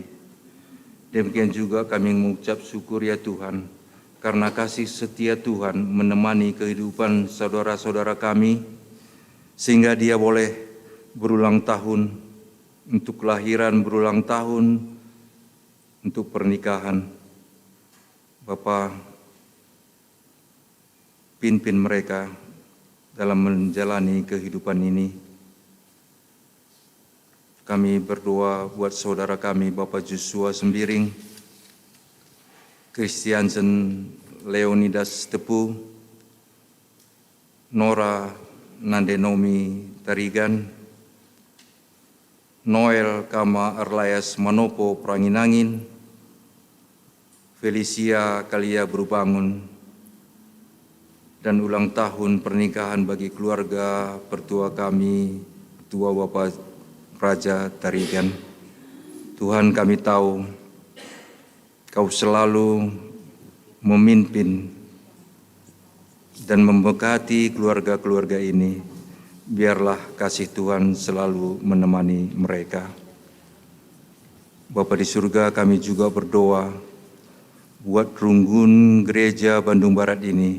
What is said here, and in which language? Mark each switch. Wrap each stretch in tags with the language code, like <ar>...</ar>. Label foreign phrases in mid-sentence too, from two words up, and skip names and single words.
<id>Demikian juga kami mengucap syukur ya Tuhan, karena kasih setia Tuhan menemani kehidupan saudara-saudara kami, sehingga dia boleh berulang tahun untuk kelahiran, berulang tahun untuk pernikahan. Bapa, pimpin mereka dalam menjalani kehidupan ini. Kami berdoa buat saudara kami Bapak Joshua Sembiring, Christiansen Leonidas Tepu, Nora Nandenomi Tarigan, Noel Kama Arlayas Manopo Pranginangin, Felicia Kalia Berubangun, dan ulang tahun pernikahan bagi keluarga pertua kami, Tua Bapak Raja Tarigan. Tuhan, kami tahu Kau selalu memimpin dan memberkati keluarga-keluarga ini. Biarlah kasih Tuhan selalu menemani mereka. Bapa di surga, kami juga berdoa buat Runggun Gereja Bandung Barat ini.</id>